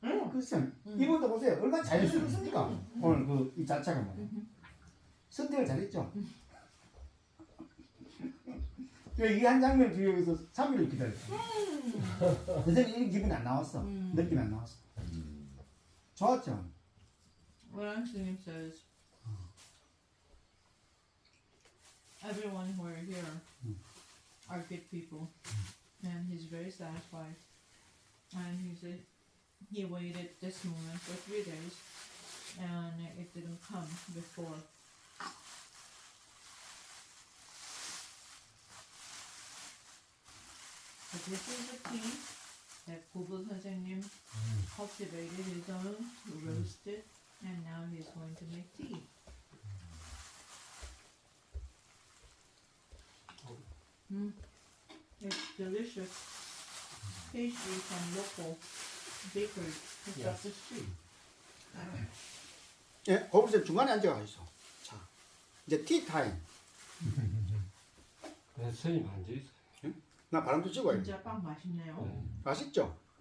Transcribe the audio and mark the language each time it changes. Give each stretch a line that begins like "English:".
Korean: 글쎄 이분도 보세요. 얼마나 자연스럽습니까? 오늘 그 이 자체가 뭐예요? 선택을 잘했죠? 이 한 장면을 주기 위해서 3일을 기다렸어요. 선생님 이런 기분이 안 나왔어. 느낌이 안 나왔어. 좋았죠?
English: Singing says, everyone who are here are good people, and he's very satisfied. And he said he waited this moment for 3 days, and it didn't come before. But this is the tea that Kubul 선생님 cultivated his own, roasted, and now he's going to make tea. It's delicious pastry from local bakery. Across the street.
Korean: 예, 거기서 중간에 앉아가 있어. 자, 이제 티 타임. 네, 스님 앉아 있어. 나 바람도 쐬고 와야 돼. 진짜 빵 맛있네요. 네. 맛있죠?